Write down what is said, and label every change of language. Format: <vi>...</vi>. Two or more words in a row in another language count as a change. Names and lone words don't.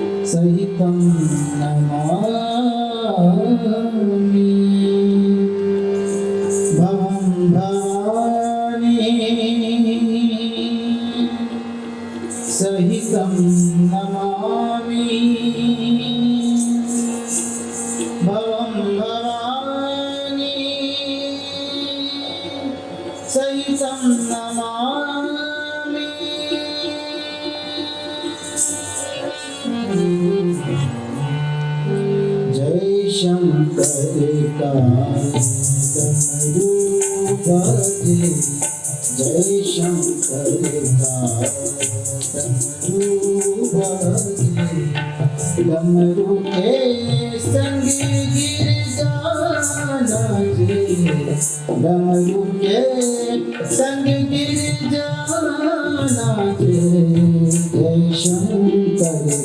<sa>सहितं नमामि भवं भवानी सहितं नमामि भवं भवानी सहितं नमामि</sa> <hi>जय शंकर डमरू बजे जय शंकर डमरू बजे डमरू के संग गिर जाना जे डमरू के संग गिर जाना जे जय शंकर</hi>